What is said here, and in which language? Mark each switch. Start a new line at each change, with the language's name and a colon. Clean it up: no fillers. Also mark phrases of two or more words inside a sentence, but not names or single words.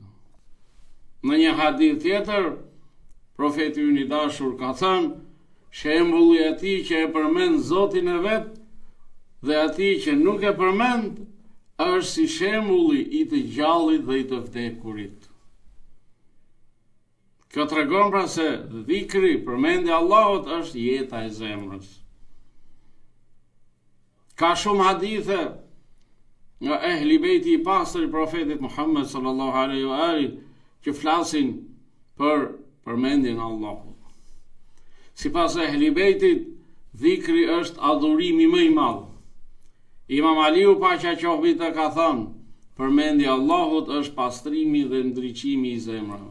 Albanian: Në një hadith tjetër, profeti ynë i dashur ka thënë: "Shembulli i atij që e përmend Zotin e vet dhe atij që nuk e përmend është si shembulli i të gjallit dhe i të vdekurit." Kjo tregon pra se dhikri, përmendja e Allahut, është jeta e zemrës. Ka shumë hadithe nga ehli bejti i pastër i profetit Muhammed
Arabic: صلى الله عليه وآله
Albanian: që flasin për përmendjen e Allahut. Sipas ehli bejtit, dhikri është adhurimi më i madh. Imam Aliu paqja qoftë mbi të ka thënë: "Përmendja e Allahut është pastrimi dhe ndriçimi i zemrave."